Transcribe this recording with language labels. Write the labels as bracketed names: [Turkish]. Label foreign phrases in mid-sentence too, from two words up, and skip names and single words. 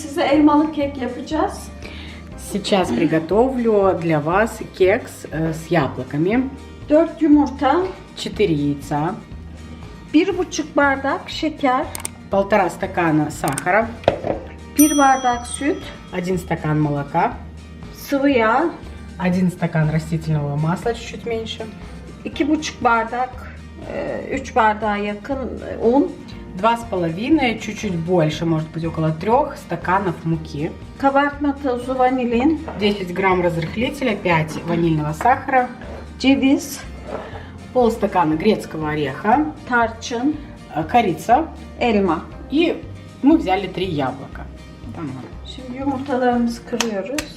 [Turkish] elmalı kek yapacağız. [Russian] Сейчас приготовлю для вас кекс с яблоками. [Turkish] 4 yumurta, [Russian] 4 яйца, [Turkish] 1,5 bardak şeker, [Russian] 1,5 стакана сахара, [Turkish] 1 bardak süt, [Russian] 1 стакан молока, [Turkish] sıvı yağ, [Russian] 1 стакан растительного масла, чуть-чуть меньше, [Turkish] 2,5 bardak, 3 bardağa yakın un, [Russian] 2,5, чуть-чуть больше, может быть около 3 стаканов муки, [Turkish] kabartma tozu, vanilin, [Russian] 10 грамм разрыхлителя, 5 ванильного сахара, [Turkish] ceviz, [Russian] полстакана грецкого ореха, [Turkish] tarçın, [Russian] корица [Turkish] elma. [Russian] и мы взяли 3 яблока. [Turkish] Şimdi yumurtalarımızı kırıyoruz.